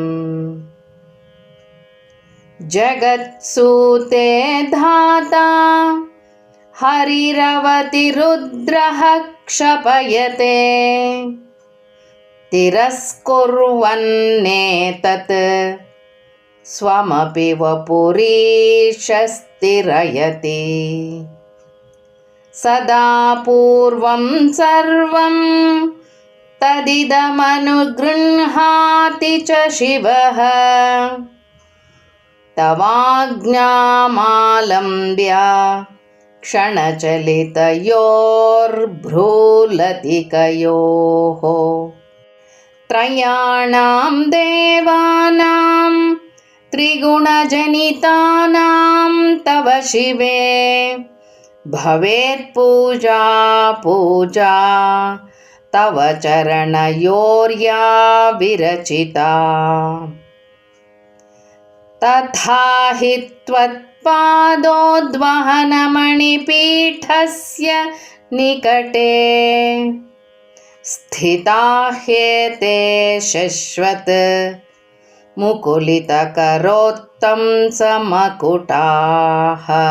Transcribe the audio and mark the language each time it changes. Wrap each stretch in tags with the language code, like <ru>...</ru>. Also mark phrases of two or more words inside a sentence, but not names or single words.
<sa>ಜಗತ್ಸೂತೆ ಧಾತಾ ಹರಿರವತಿ ರುದ್ರಃ ಕ್ಷಪಯತೆ ತಿರಸ್ಕುರ್ವನ್ನೇತತ್ ಸ್ವಮಪಿ ವಪುರೀಶಸ್ತಿರಯತಿ ಸದಾ ಪೂರ್ವಂ ಸರ್ವಂ ತದಿದಮನುಗೃಹ್ಣಾತಿ ಚ ಶಿವಃ ತವಾಜ್ಞಾಮಾಲಂಬ್ಯ ಕ್ಷಣಚಲಿತಯೋರ್ಭ್ರೂಲತಿಕಯೋಃ ತ್ರಯಾಣಾಂ ದೇವಾನಾಂ ತ್ರಿಗುಣಜನಿತಾನಾಂ ತವ ಶಿವೇ ಭವೇತ್ ಪೂಜಾ ಪೂಜಾ ತವ ಚರಣಯೋರ್ಯಾ ವಿರಚಿತಾ ತಥಾ ಹಿ ತ್ವತ್ಪಾದೋದ್ವಹನಮಣಿಪೀಠಸ್ಯ ನಿಕಟೇ ಸ್ಥಿತಾ ಹ್ಯೇತೆ ಶಶ್ವತ್ ಮುಕುಲಿತಕರೋತ್ತಂಸಮಕುಟಾಃ.</sa>